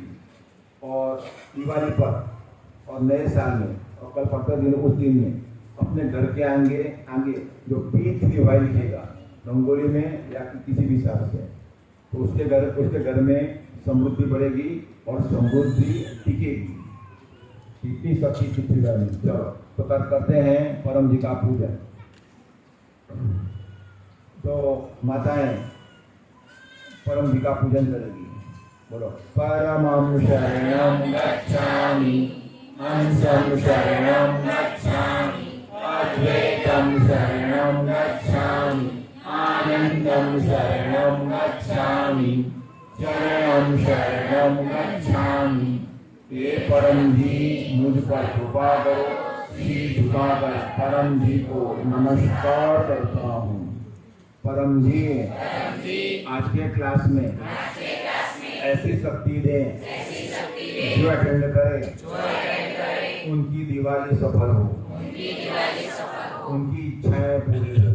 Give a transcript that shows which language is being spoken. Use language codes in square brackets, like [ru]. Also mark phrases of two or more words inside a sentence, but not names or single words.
[hi] और दिवाली पर और नए साल में और कल पड़ता दिन, उस दिन में अपने घर के आगे जो P3Y लिखेगा रंगोली में या किसी भी हिसाब से, तो उसके घर में समृद्धि बढ़ेगी और समृद्धि टिकेगी। इतनी शक्ति P3Y में। चलो तो करते हैं परम जी का पूजन। तो माताएं परम जी का पूजन करेगी। [sa] बोलो परमं शरणं गच्छामि, अंशं शरणं गच्छामि, अद्वैतं शरणं गच्छामि, आनंदं शरणं गच्छामि, चरणं शरणं गच्छामि। [hi] हे परम जी मुझ पर कृपा करो। सिर झुकाकर परम जी को नमस्कार करता हूँ। परम जी आज के क्लास में ऐसी शक्ति दें जो अटेंड करे उनकी दिवाली सफल हो, उनकी इच्छाएं पूरी हो।